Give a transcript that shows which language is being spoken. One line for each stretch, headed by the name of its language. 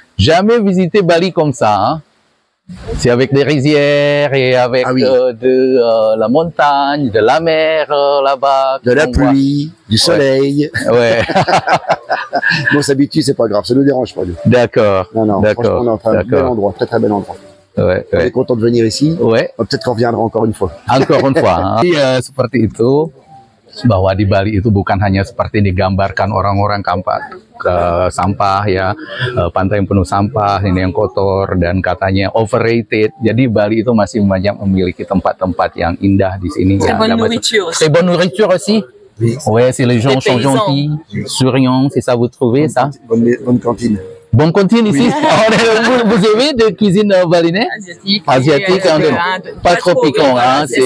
French: Jamais visité Bali comme ça. Hein. C'est avec des rizières et avec la montagne, de la mer là-bas. De la pluie, du soleil. Ouais. On s'habitue, c'est pas grave, ça nous dérange pas. D'accord. Non, franchement, on a un bel endroit, très très bel endroit. On est content de venir ici. Peut-être qu'on reviendra encore une fois. Encore une fois.
Indonesian: Seperti itu, bahwa di Bali itu bukan hanya seperti digambarkan orang-orang sampah ya, pantai yang penuh sampah, ini yang kotor dan katanya overrated. Jadi Bali itu masih banyak memiliki tempat-tempat yang indah di sini.
French: Très bonne nourriture. Très bonne nourriture aussi. Ouais, si les gens sont gentils, souriants, c'est ça vous trouvez ça? Bonne cantine. Bonne cantine ici. Vous aimez de cuisine balinais? Asiatique, pas trop piquant, hein.